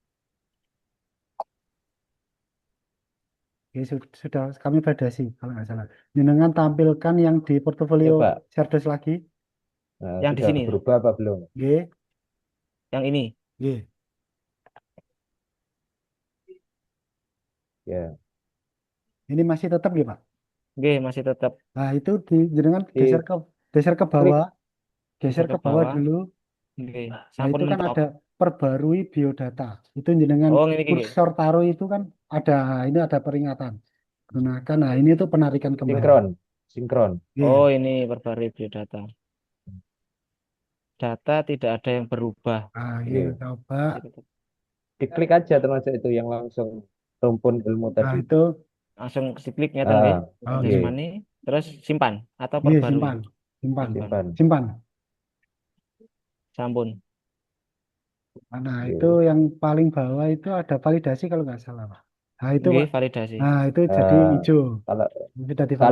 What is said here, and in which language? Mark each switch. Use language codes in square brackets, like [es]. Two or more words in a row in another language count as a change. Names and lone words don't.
[id] Ya, sudah kami validasi kalau nggak salah. Jenengan tampilkan yang di portofolio coba Serdos lagi. Yang di sudah sini, berubah apa belum? Nggih. yang ini. Nggih. Ya. Ini masih tetap nggih, Pak. Nggih, masih tetap Nah, itu jenengan Di geser ke klik bawah, geser geser ke ke bawah bawah. dulu. Nggih, Nah, sampun itu kan mentok. ada perbarui biodata. Itu jenengan Oh, ini nggih. kursor taruh itu kan ada ini ada peringatan. Gunakan. Nah, ini tuh penarikan kembali. sinkron, sinkron. Oh, Nggih. ini perbarui biodata. Data tidak ada yang berubah. Nah, iya, Oke. coba. Diklik aja termasuk itu yang langsung rumpun ilmu Nah, tadi. itu Langsung klik [jv] ngeten nggih. [id] oh, nggih. Oke. Jasmani, terus simpan atau Nggih, perbarui. simpan. Simpan. Simpan. Simpan. Simpan. Sampun. Nah, itu Oke. yang paling bawah itu ada validasi kalau nggak salah, Pak. Nah, itu, Nggih, Pak. validasi. Nah, itu jadi Eh, hijau. kalau Sudah kalau